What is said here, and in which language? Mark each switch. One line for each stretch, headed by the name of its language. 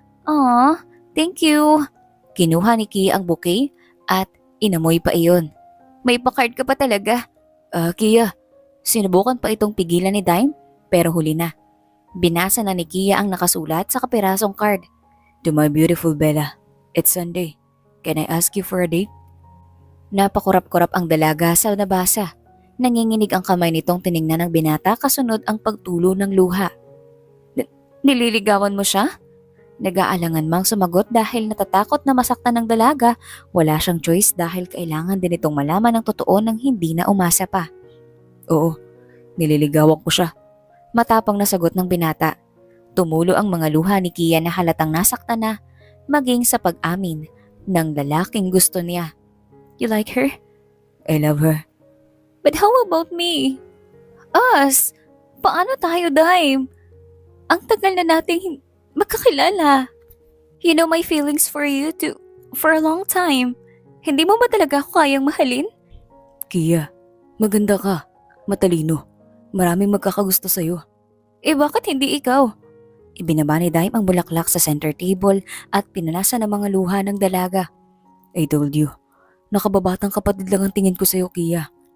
English: Aw, thank you.
Filipino: Kinuha ni Kia ang bouquet at inamoy pa iyon. May pa-card ka pa talaga. Kia, Sinubukan pa itong pigilan ni Dime pero huli na. Binasa na ni Kia ang nakasulat sa kapirasong card.
English: to my beautiful Bella, it's Sunday. Can I ask you for a date?
Filipino: Napakurap-kurap ang dalaga sa nabasa. Nanginginig ang kamay nitong tiningnan ng binata kasunod ang pagtulo ng luha. Nililigawan mo siya? Nag-aalangan mang sumagot dahil natatakot na masaktan ng dalaga. Wala siyang choice dahil kailangan din itong malaman ng totoo nang hindi na umasa pa. Oo, nililigawan ko siya. Matapang na sagot ng binata. Tumulo ang mga luha ni Kia na halatang nasaktan na maging sa pag-amin ng lalaking gusto niya.
English: You like her? I love her. But how about me? Us?
Filipino: Paano tayo, Dime? Ang tagal na nating magkakilala.
English: You know my feelings for you for a long time.
Filipino: Hindi mo ba talaga ako kayang mahalin? Kia, maganda ka. Matalino. Maraming magkakagusto sa'yo. Eh bakit hindi ikaw? Ibinaba ni Dime ang bulaklak sa center table at pinanasa ng mga luha ng dalaga.
English: I told you,
Filipino: nakababatang kapatid lang ang tingin ko sa'yo, Kia.